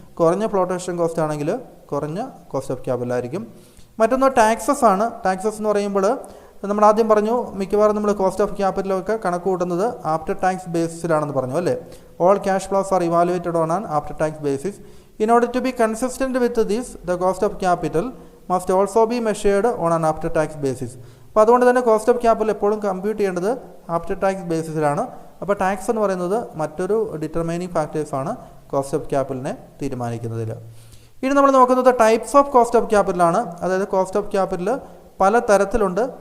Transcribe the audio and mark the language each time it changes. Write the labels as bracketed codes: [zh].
[ml] കുറഞ്ഞ flotation cost ആണെങ്കിൽ കുറഞ്ഞ കോസ്റ്റ് ഓഫ് ക്യാപിറ്റൽ ആയിരിക്കും. മറ്റൊന്ന് ടാക്സസ് ആണ്. ടാക്സസ് എന്ന് പറയുമ്പോൾ നമ്മൾ ആദ്യം പറഞ്ഞു മിക്കവാറും നമ്മൾ കോസ്റ്റ് ഓഫ് ക്യാപിറ്റലൊക്കെ കണക്ക് കൂട്ടുന്നത് ആഫ്റ്റർ ടാക്സ് ബേസിസിലാണെന്ന് പറഞ്ഞു അല്ലേ. [en] All cash flows are evaluated on an after tax basis. In order to be consistent with this, the cost of capital must also be measured on an after tax basis. [ml] അപ്പോൾ അതുകൊണ്ട് തന്നെ cost of capital എപ്പോഴും compute ചെയ്യേണ്ടത് after tax ബേസിസിലാണ്. അപ്പോൾ tax എന്ന് പറയുന്നത് മറ്റൊരു determining ഫാക്ടേഴ്സാണ് cost of ക്യാപിറ്റലിനെ തീരുമാനിക്കുന്നതിൽ. ഇനി നമ്മൾ നോക്കുന്നത് ടൈപ്സ് ഓഫ് കോസ്റ്റ് ഓഫ് ക്യാപിറ്റലാണ്. അതായത് കോസ്റ്റ് ഓഫ് ക്യാപിറ്റൽ പല തരത്തിലുണ്ട്.